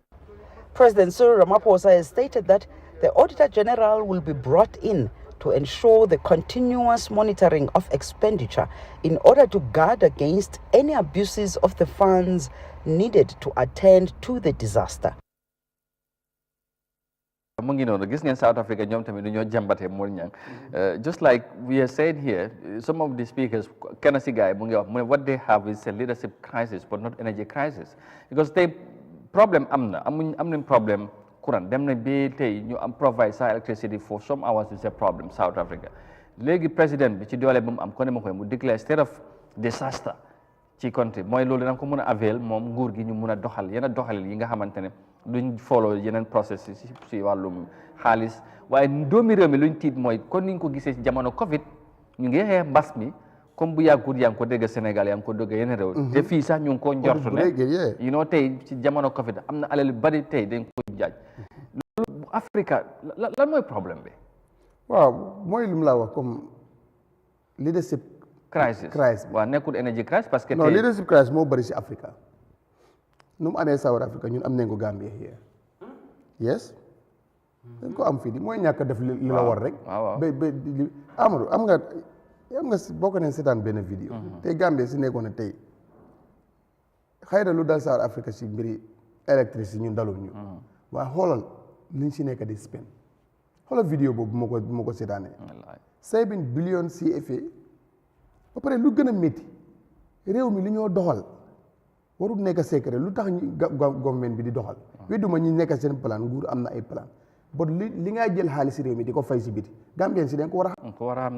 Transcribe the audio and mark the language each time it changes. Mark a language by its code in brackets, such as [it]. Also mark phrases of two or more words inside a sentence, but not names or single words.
[en] President Cyril Ramaphosa has stated that the Auditor General will be brought in to ensure the continuous monitoring of expenditure in order to guard against any abuses of the funds needed to attend to the disaster. [wo] mu ngi noonu gis ngeen South Africa ñoom tamit du ñoo jàmbatee Mor Niang [en] just like we are saying here, some of the speakers [wo] kenn si gars yi mu ngi wax mu ne [en] what they have is a leadership crisis but not energy crisis, because [wo] tey problème am nañ problème courant dem na ba tey ñu am provide sa [en] electricity for some hours is a problem South Africa. [wo] Léegi président bi ci doole bu mu am ko ne ma koy mu [en] declare state of disaster [wo] ci country mooy loolu danga ko mën a avail moom nguur gi ñu mën a doxal yenn doxalin yi nga xamante ne duñ follow yeneen process si wàllum xaalis, waaye doomi réew mi luñ tiit mooy kon niñ ko gisee ci jamono Covid ñu ngi xeex mbas mi comme bu yàggut yaa ngi ko dégg Sénégal yaa ngi ko dégg yeneen réew te fii sax ñu ngi ko njortu ne tey ci jamono Covid am na alal yu bari tey dañ ko jaaj loolu bu Africa lan mooy problème bi. waaw mooy lu mu la wax comme [en] leadership crisis [wo] waaw nekkul [en] energy crisis [wo] parce que non [en] leadership crisis [wo] moo bëri si Africa nu mu amee South Africa ñun am nañ ko Gambia [en] here yes [wo] dañ ko am fii di mooy ñàkk def li la war rek Amadou am nga bokk nañ seetaan benn vidéo tey Gambia si nekkoon ne tey xëy na lu dal South Africa si mbiri électricité ñun dalul ñu waaye xoolal liñ si nekk di spend xoolal vidéo boobu bu ma ko seetaanee 7 billion CFA ba pare lu gën a métti réew mi li ñoo doxal warul nekk secret lu tax government bi di doxal wedduma ñi nekk seen plan nguur am na ay plan but li ngay jël xaalis si réew mi di ko fay si biti Gambien si dañ ko war a xam